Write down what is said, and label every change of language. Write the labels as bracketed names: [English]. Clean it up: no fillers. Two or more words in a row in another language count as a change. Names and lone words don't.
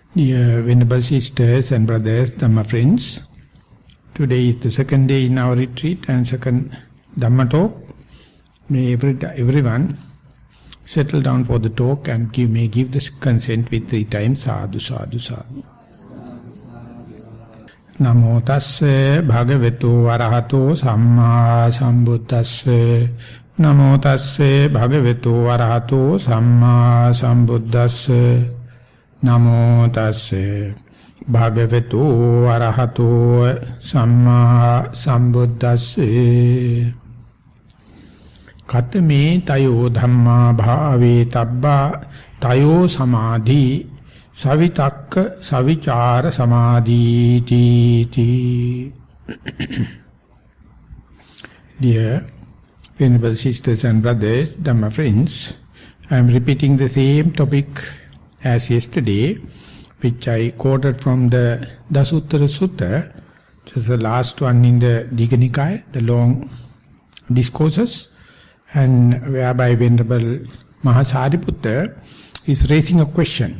[English] Dear Venerable Sisters and Brothers, Dhamma friends, today is the second day in our retreat and second Dhamma talk. May everyone settle down for the talk and may give the consent with 3 times [Pali] sadhu, sadhu, sadhu. Namo tasse bhagavato arahato samma sambuddhasse. Namo tasse bhagavato arahato samma sambuddhasse. Namo tasse bhagavato arahato samma sambuddhasse. Katame tayo dhamma bhave tabba tayo samadhi savitakka savichara samadhi ti. [English] Dear Venerable Sisters and Brothers, Dhamma friends, I am repeating the same topic as yesterday, which I quoted from the Dasuththara Sutta. This is the last one in the Digha Nikaya, the long discourses, and whereby Venerable Maha is raising a question.